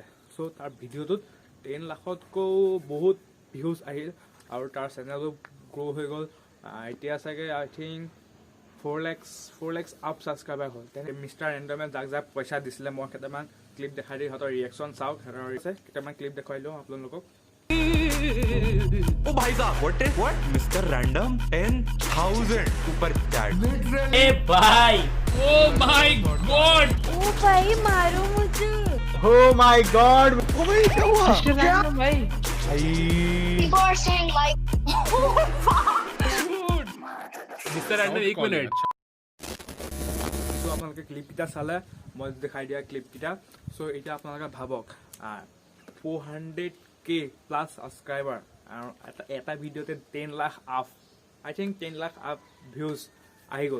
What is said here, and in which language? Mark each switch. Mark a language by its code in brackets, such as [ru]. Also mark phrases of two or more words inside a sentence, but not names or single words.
[as] চ' তাৰ ভিডিঅ'টোত 10 লাখতকৈও বহুত ভিউজ আহিল আৰু তাৰ চেনেলো গ্ৰ' হৈ গ'ল। এতিয়া চাগে [en] I think [as] 4 lakhs আপ ছাবস্ক্ৰাইবাৰ হ'ল। তেনে মিষ্টাৰ ৰেণ্ডমে যাক পইচা দিছিলে, মই কেইটামান ক্লিপ দেখাই দিওঁ, সিহঁতৰ ৰিয়েকশ্যন চাওক। সিহঁতৰ কেইটামান ক্লিপ দেখুৱাই দিওঁ আপোনালোকক। [hi] ओ भाई साहब व्हाट मिस्टर रैंडम 10,000 ऊपर चैट। ए भाई, [en] oh my god, [hi] ओ भाई मारो मुझे। [en] oh my god, [hi] ओ भाई क्या हुआ? क्या भाई? [en] People are saying like [hi] मिस्टर रैंडम 1 मिनट। [as] চ' আপোনালোকে ক্লিপকেইটা চালে, মই দেখাই দিয়া ক্লিপকেইটা। চ' এতিয়া আপোনালোকে ভাবক 400K প্লাছ ছাবস্ক্ৰাইবাৰ আৰু এটা ভিডিঅ'তে 10 লাখ আপ, [en] I think [as] 10 লাখ আপ ভিউজ আহি গ'ল।